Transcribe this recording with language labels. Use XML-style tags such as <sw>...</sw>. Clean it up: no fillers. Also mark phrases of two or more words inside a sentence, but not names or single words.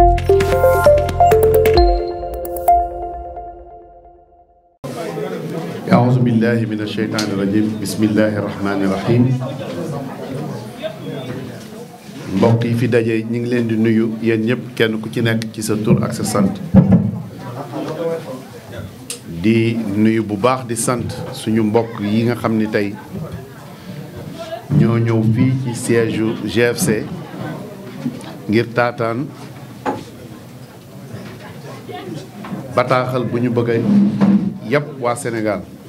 <ar>أعوذ بالله من الشيطان الرجيم بسم الله الرحمن الرحيم</ar> <wo>mbokk yi fi daje ñu ngi leen di nuyu yéen ñëpp kenn ku ci nekk ci sa tur ak sa sant di nuyu bu baax di sant suñu mbokk yi nga xam ni tey ñoo ñëw fii ci siège u GFC ngir taataan bataaxal bu ñu bëgg a yàpp waa Sénégal</wo>